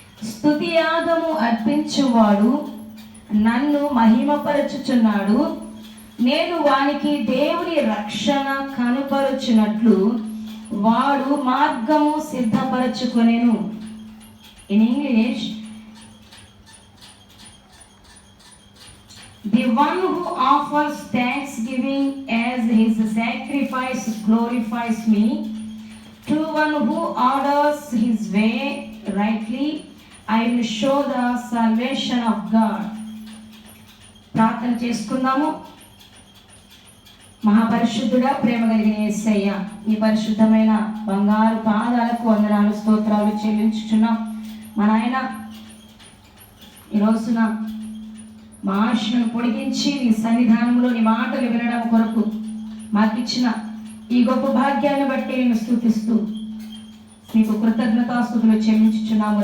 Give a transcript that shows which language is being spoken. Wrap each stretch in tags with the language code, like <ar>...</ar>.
<te>స్తుతియాగము అర్పించువాడు నన్ను మహిమపరచుచున్నాడు. నేను వానికి దేవుని రక్షణ కనుపరుచున్నట్లు వాడు మార్గము సిద్ధపరచుకొనెను.</te> <en>In English, the one who offers thanksgiving as his sacrifice glorifies me. To one who orders his way rightly, I will show the salvation of God.</en> <te>ప్రార్థన చేసుకుందాము. మహాపరిశుద్ధుడా, ప్రేమ కలిగిన యేసయ్య, ఈ పరిశుద్ధమైన బంగారు పాదాలకు వందనాలు స్తోత్రాలు చెల్లించుచున్నాం. మా నాయన, ఈ రోజున మా ఆశను పొడిగించి నీ సన్నిధానంలో నీ మాటలు వినడం కొరకు మాకిచ్చిన ఈ గొప్ప భాగ్యాన్ని బట్టి నేను స్తుతిస్తూ నీకు కృతజ్ఞతాస్తుతులు చెల్లించుచున్నాము.</te>